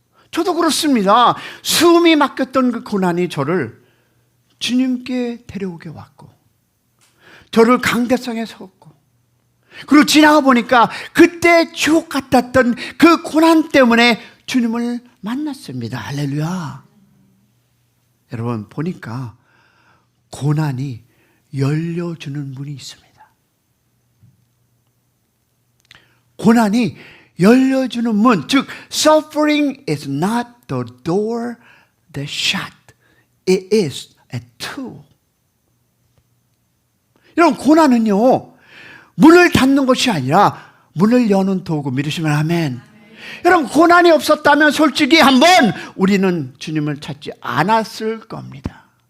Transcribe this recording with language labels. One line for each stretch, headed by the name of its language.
Korean: 저도 그렇습니다. 숨이 막혔던 그 고난이 저를 주님께 데려오게 왔고, 저를 강대상에 세웠고, 그리고 지나가 보니까 그때 지옥 같았던 그 고난 때문에 주님을 만났습니다. 할렐루야. 여러분, 보니까 고난이 열려주는 문이 있습니다. 고난이 열려주는 문, 즉
English: suffering is not the door that shut. It is a tool.
Korean: 여러분, 고난은요, 문을 닫는 것이 아니라 문을 여는 도구. 믿으시면 아멘. 여러분, 고난이 없었다면 솔직히 한번 우리는 주님을 찾지 않았을 겁니다.